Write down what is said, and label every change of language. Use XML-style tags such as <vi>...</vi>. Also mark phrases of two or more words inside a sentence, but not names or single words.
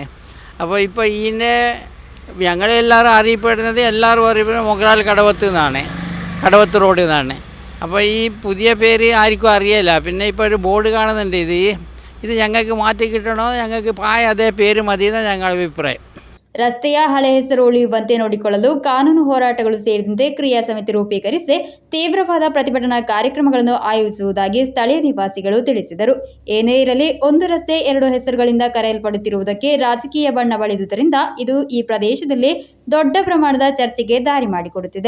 <ml>അപ്പോൾ ഇപ്പോൾ ഇതിനെ ഞങ്ങളെല്ലാവരും അറിയപ്പെടുന്നത് മൊഗ്രാൽ കടവത്ത് നിന്നാണ്, കടവത്ത് റോഡിൽ നിന്നാണ്. അപ്പോൾ ഈ പുതിയ പേര് ആർക്കും അറിയില്ല. പിന്നെ ഇപ്പോൾ ഒരു ബോർഡ് കാണുന്നുണ്ട്, ഇത് ഞങ്ങൾക്ക് മാറ്റി കിട്ടണോ, ഞങ്ങൾക്ക് അതേ പേര് മതി എന്നാണ് ഞങ്ങളുടെ ಅಭಿಪ್ರಾಯ.</ml> <kn>ರಸ್ತೆಯ ಹಳೆ ಹೆಸರು ಉಳಿಯುವಂತೆ ನೋಡಿಕೊಳ್ಳಲು ಕಾನೂನು ಹೋರಾಟಗಳು ಸೇರಿದಂತೆ ಕ್ರಿಯಾ ಸಮಿತಿ ರೂಪೀಕರಿಸಿ ತೀವ್ರವಾದ ಪ್ರತಿಭಟನಾ ಕಾರ್ಯಕ್ರಮಗಳನ್ನು ಆಯೋಜಿಸುವುದಾಗಿ ಸ್ಥಳೀಯ ನಿವಾಸಿಗಳು ತಿಳಿಸಿದರು. ಏನೇ ಇರಲಿ, ಒಂದು ರಸ್ತೆ ಎರಡು ಹೆಸರುಗಳಿಂದ ಕರೆಯಲ್ಪಡುತ್ತಿರುವುದಕ್ಕೆ ರಾಜಕೀಯ ಬಣ್ಣ ಬಳಿದುದರಿಂದ ಇದು ಈ ಪ್ರದೇಶದಲ್ಲಿ ದೊಡ್ಡ ಪ್ರಮಾಣದ ಚರ್ಚೆಗೆ ದಾರಿ ಮಾಡಿಕೊಡುತ್ತಿದೆ.</kn>